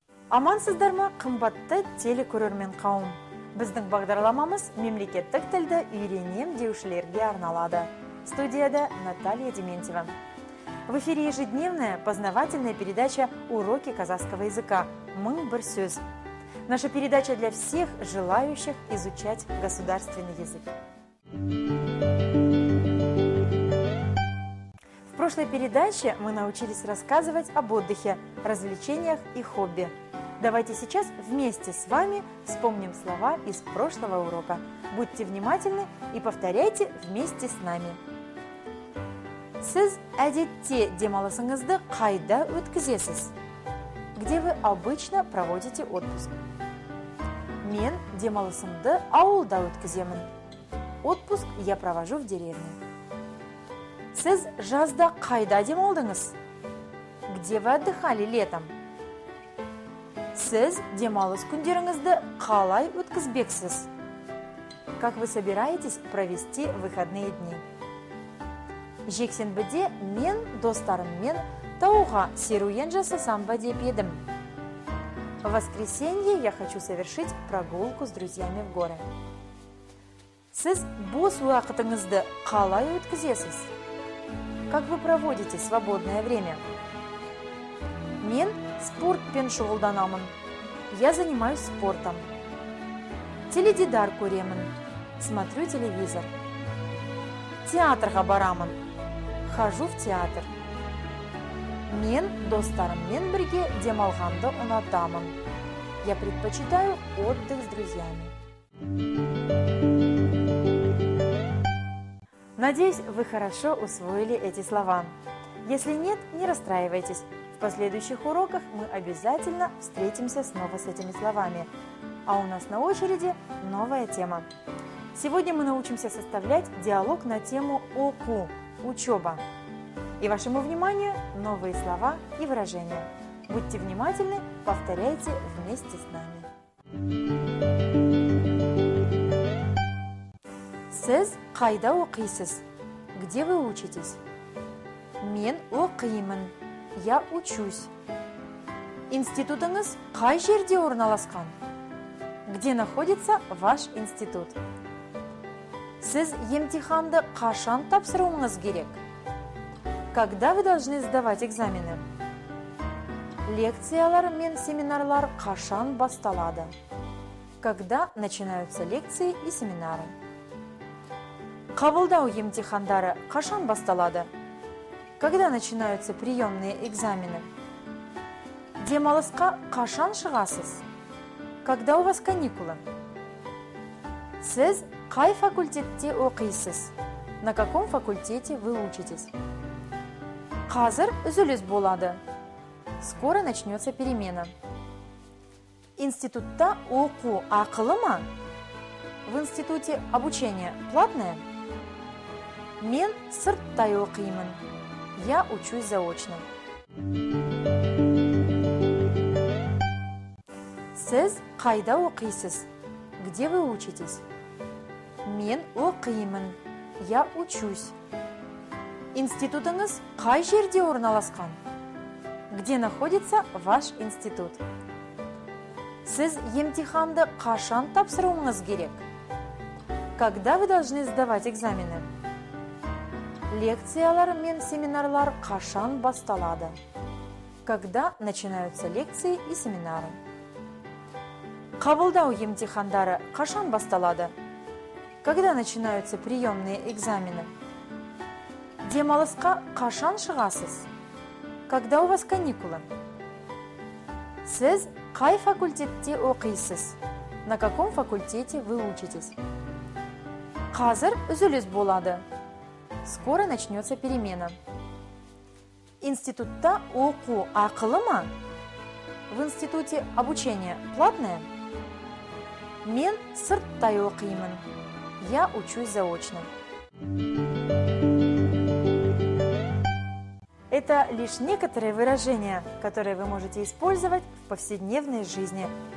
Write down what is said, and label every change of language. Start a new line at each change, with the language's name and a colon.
Kazakh: Амансыздарма, қымбатты телекөрермен қауым. Біздің бағдарламамыз мемлекеттік тілді үйренем деушілерге арналады.
Russian: Студияда Наталья Дементьева. В эфире ежедневная познавательная передача «Уроки казахского языка. Мың бір сөз». Наша передача для всех желающих изучать государственный язык. В прошлой передаче мы научились рассказывать об отдыхе, развлечениях и хобби. Давайте сейчас вместе с вами вспомним слова из прошлого урока. Будьте внимательны и повторяйте вместе с нами.
Kazakh: Сіз әдетте демалысыңызды қайда өткізесіз?
Russian: Где вы обычно проводите отпуск?
Kazakh: Мен демалысымды ауылда өткіземін.
Russian: Отпуск я провожу в деревне.
Kazakh: Сіз жазда қайда демалдыңыз?
Russian: Где вы отдыхали летом?
Kazakh: Сіз демалыс күндеріңізді қалай өткізбексіз?
Russian: Как вы собираетесь провести выходные дни?
Kazakh: Жексенбіде мен достарыммен тауға серуен жасасам ба деп едім.
Russian: В воскресенье я хочу совершить прогулку с друзьями в горы.
Kazakh: Сіз бос уақытыңызды қалай өткізесіз?
Russian: Как вы проводите свободное время?
Kazakh: Мен спортпен шұғылданамын.
Russian: Я занимаюсь спортом.
Kazakh: Теледидар көремін.
Russian: Смотрю телевизор.
Kazakh: Театрға барамын.
Russian: Хожу в театр.
Kazakh: Мен достарыммен бірге демалғанды ұнатамын.
Russian: Я предпочитаю отдых с друзьями. Надеюсь, вы хорошо усвоили эти слова. Если нет, не расстраивайтесь. В последующих уроках мы обязательно встретимся снова с этими словами. А у нас на очереди новая тема. Сегодня мы научимся составлять диалог на тему ОКУ – учеба. И вашему вниманию новые слова и выражения. Будьте внимательны, повторяйте вместе с нами.
Kazakh: Сіз қайда оқисыз?
Russian: Где вы учитесь?
Kazakh: Мен оқимын.
Russian: Я учусь.
Kazakh: Институтыңыз қай жерде орналасқан?
Russian: Где находится ваш институт?
Kazakh: Сіз емтиханды қашан тапсыруыңыз керек?
Russian: Когда вы должны сдавать экзамены?
Kazakh: Лекциялар мен семинарлар қашан басталады?
Russian: Когда начинаются лекции и семинары?
Kazakh: Қабылдау емтихандары қашан басталады?
Russian: Когда начинаются приемные экзамены?
Kazakh: Демалысқа қашан шығасыз?
Russian: Когда у вас каникулы?
Kazakh: Сіз қай факультетте оқисыз?
Russian: На каком факультете вы учитесь?
Kazakh: Қазір үзіліс болады.
Russian: Скоро начнется перемена.
Kazakh: Институтта оқу ақылы ма?
Russian: В институте обучение платное?
Kazakh: Мен сырттай оқимын.
Russian: Я учусь заочно.
Kazakh: Сіз қайда оқисыз?
Russian: Где вы учитесь?
Kazakh: Мен оқимын.
Russian: Я учусь.
Kazakh: Институтыңыз қай жерде орналасқан?
Russian: Где находится ваш институт?
Kazakh: Сіз емтиханды қашан тапсыруыңыз керек?
Russian: Когда вы должны сдавать экзамены?
Kazakh: Лекциялар мен семинарлар қашан басталады?
Russian: Когда начинаются лекции и семинары?
Kazakh: Қабылдау емтихандары қашан басталады?
Russian: Когда начинаются приемные экзамены?
Kazakh: Демалысқа қашан шығасыз?
Russian: Когда у вас каникулы?
Kazakh: Сіз қай факультетте оқисыз?
Russian: На каком факультете вы учитесь?
Kazakh: Қазір үзіліс болады.
Russian: Скоро начнется перемена.
Kazakh: Институтта оқу ақылы ма?
Russian: В институте обучение платное?
Kazakh: Мен сырттай оқимын.
Russian: Я учусь заочно. Это лишь некоторые выражения, которые вы можете использовать в повседневной жизни.